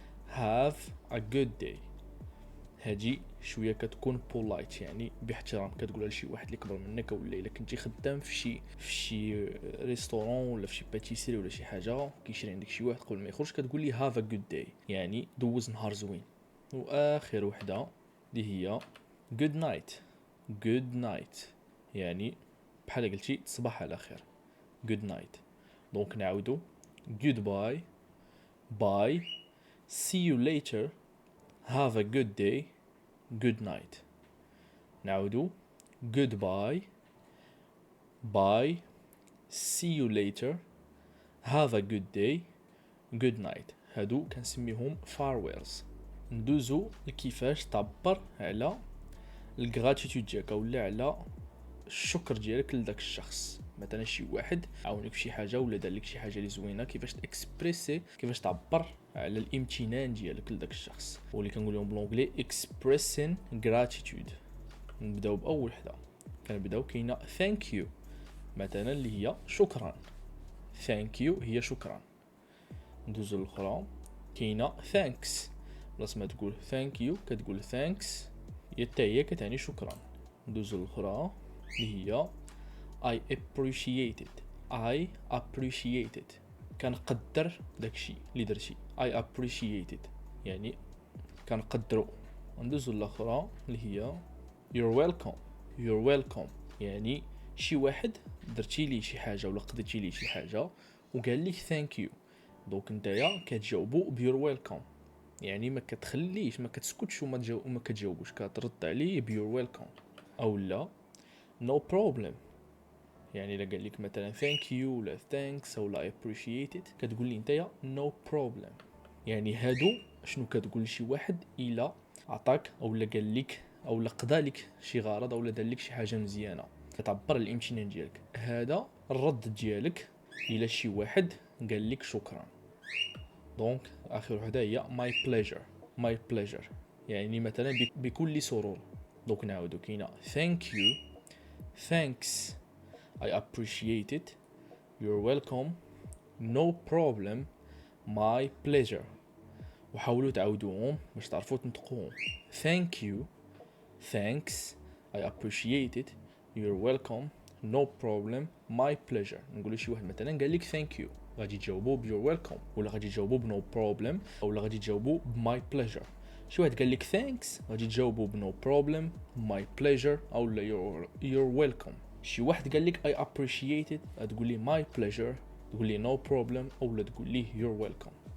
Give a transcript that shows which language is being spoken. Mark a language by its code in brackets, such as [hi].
[en] have a good day [ar] هادي شويه كتكون [en] polite [ar] يعني باحترام، كتقولها لشي واحد اللي كبر منك ولا الا كنتي خدام في شي ريستورون ولا في شي باتيسري ولا شي حاجه كيشري عندك شي واحد قبل ما يخرج كتقول لي have a good day يعني دوز نهار زوين. واخر وحده اللي هي [en] good night. good night [ar] يعني بحال قلتي تصبح على خير. [en] good night. [ar] دونك نعاودو [en] goodbye, bye, see you later, have a good day, good night. [ar] نعاودو [en] goodbye, bye, see you later, have a good day, good night. [ar] هادو كنسميهم farewells. ندوزو لكيفاش تعبر على الغراتيتود ديالك ولا على الشكر ديالك لداك الشخص. مثلا شي واحد عاونك في شي حاجه ولا دار لك شي حاجه اللي زوينه، كيفاش تاكسبريسي، كيفاش تعبر على الامتنان ديالك لداك الشخص، واللي كنقول لهم بالانجلي [en] expressing gratitude. [ar] نبداو باول وحده، كنبداو كاينه [en] thank you [ar] مثلا اللي هي شكرا. [en] thank you [ar] هي شكرا. ندوزو للاخرى كاينه thanks. بلاص ما تقول [en] thank you [ar] كتقول thanks، هي حتى هي كتعني شكرا. ندوزو للاخرى اللي هي [en] I appreciate it. I appreciate it [ar] كنقدر داكشي اللي درتي. [en] I appreciate it [ar] يعني كنقدرو. ندوزو للاخرى اللي هي [en] you're welcome. you're welcome [ar] يعني شي واحد درتي ليه شي حاجه ولا قضيتي ليه شي حاجه وقال لك [en] thank you، [ar] دونك نتايا كتجاوبو بيور ويلكم يعني ما كتخليش، ما كتسكتش وما كتجاوبوش، كترد عليه بيور ويلكم. او لا [en] no problem. [ar] يعني الا قال لك مثلا [en] thank you [ar] ولا thanks ولا [en] appreciate it [ar] كتقول لي نتايا [en] no problem. [ar] يعني هادو شنو كتقول لشي واحد الا عطاك او لا قال لك او لا قضى لك شي غرض او لا دار لك شي حاجه مزيانه، كتعبر على الامتنان ديالك. هذا الرد ديالك الى شي واحد قال لك شكرا. دونك اخر وحده هي [en] my pleasure. my pleasure [ar] يعني مثلا بكل سرور. دونك نعاودو كاينه [en] thank you, thanks, I appreciate it, you're welcome, no problem, my pleasure. [ar] وحاولوا تعاودوهم باش تعرفوا تنطقوهم. [en] thank you, thanks, I appreciate it, you're welcome, no problem, my pleasure. [ar] نقولوا شي واحد مثلا قال لك [en] thank you [ar] غادي تجاوبوا ب [en] you're welcome [ar] ولا غادي تجاوبوا ب [en] no problem [ar] ولا غادي تجاوبوا ب [en] my pleasure. [ar] شي واحد قال لك thanks غادي تجاوبوا ب [en] no problem, my pleasure [ar] او لا [en] you're welcome. [ar] شي واحد قال لك [en] I appreciate it [ar] تقول لي [en] my pleasure، [ar] تقول لي [en] no problem [ar] او لا تقول لي [en] you're welcome.